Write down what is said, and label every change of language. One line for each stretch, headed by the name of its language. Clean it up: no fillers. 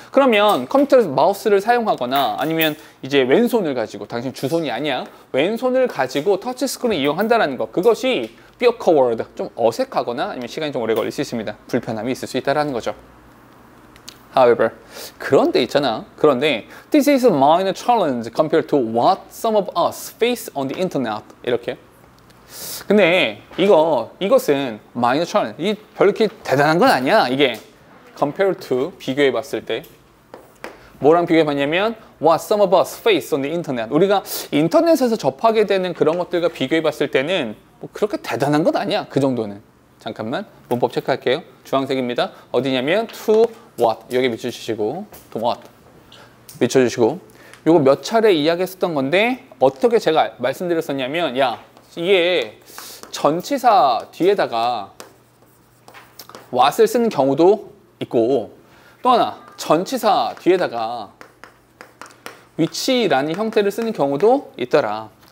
Korean: 그러면 컴퓨터에서 마우스를 사용하거나 아니면 이제 왼손을 가지고, 당신 주손이 아니야, 왼손을 가지고 터치스크린을 이용한다는 거, 그것이
English: be awkward,
Korean: 좀 어색하거나 아니면 시간이 좀 오래 걸릴 수 있습니다. 불편함이 있을 수 있다는 거죠. However, 그런데 있잖아. 그런데
English: this is a minor challenge compared to what some of us face on the internet.
Korean: 이렇게. 근데 이것은
English: minor challenge.
Korean: 이 별로 이렇게 대단한 건 아니야. 이게
English: compared to
Korean: 비교해 봤을 때 뭐랑 비교해 봤냐면
English: what some of us face on the internet.
Korean: 우리가 인터넷에서 접하게 되는 그런 것들과 비교해 봤을 때는 뭐 그렇게 대단한 건 아니야. 그 정도는. 잠깐만 문법 체크할게요. 주황색입니다. 어디냐면 to what 여기 밑쳐주시고 to what 밑쳐주시고, 요거 몇 차례 이야기했었던 건데 어떻게 제가 말씀드렸었냐면, 야 이게 전치사 뒤에다가 what을 쓰는 경우도 있고, 또 하나 전치사 뒤에다가 which라는 형태를 쓰는 경우도 있더라.